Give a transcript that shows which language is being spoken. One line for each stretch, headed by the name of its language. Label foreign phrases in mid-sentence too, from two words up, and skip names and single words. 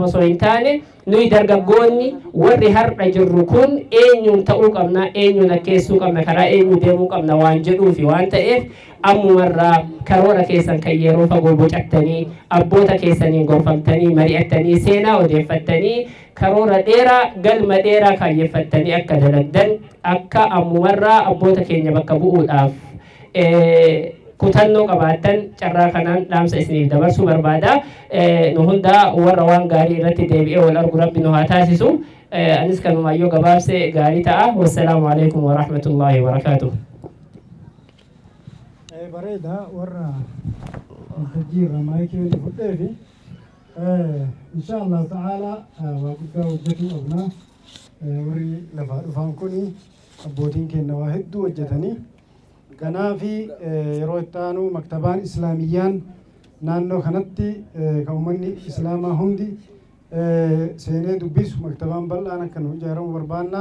Oromo: osoo hin taane nuyi dargaggoonni warri har'a jirru kun eenyuun ta'uu qabna eenyuun akkeessuu qabna karaa eenyu deemuu qabna waan jedhuufi waan ta'eef ammumarraa karoora keessan kan yeroo fagoo bocattanii abboota keessaniin gorfamtanii mari'attanii seenaa odeeffattanii karoora dheeraa galma dheeraa kaayyeeffattanii akka dalagdan akka ammumarraa abboota keenya bakka bu'uudhaaf kutannoo qabaattan carraa kanaan dhaamsa isiniif dabarsuu barbaada. Nu hunda warra waan gaarii irratti deebi'ee wal argu rabbi nu haa taasisu. Anis kanumayyoo gabaabse gaarii ta'a.
Arabic: والسلام عليكم ورحمة الله وبركاته.
Oromo: bareeda warra jijjiirra maayikii fudheefi
Arabic: إن شاء الله تعالى
Oromo: waa guddaa hojjetuu qabna. Warri lafaa dhufan kuni abbootiin keenya waa hedduu hojjetanii kanaafi yeroo itti aanu maktabaan islaamiyyaan naannoo kanatti kan uummanni islaamaa hundi seenee dubbisu maktabaan bal'aan akka nu ijaaramu barbaannaa.